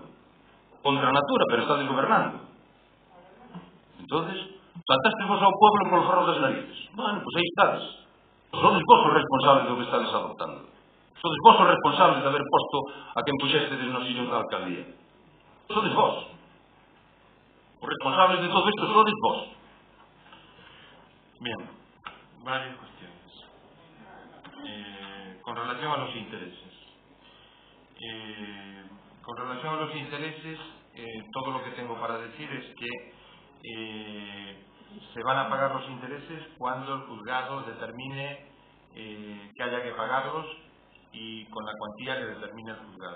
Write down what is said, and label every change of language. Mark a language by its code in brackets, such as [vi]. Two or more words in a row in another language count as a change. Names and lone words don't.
[gl] Contra a natura, pero estades gobernando. Entonces, saltastes vos ao pueblo polo forro das narices. Bueno, pois aí estades. Sodes vos os responsables do que estades adoptando. Sodes vos os responsables de haber posto a quen puxestedes no sillón da alcaldía. Sodes vos. Os responsables de todo isto sodes vos. [es] Bien, varias cuestiones. Con relación a los intereses. Con relación a los intereses, todo lo que tengo para decir es que se van a pagar los intereses cuando el juzgado determine que haya que pagarlos y con la cuantía que determine el juzgado.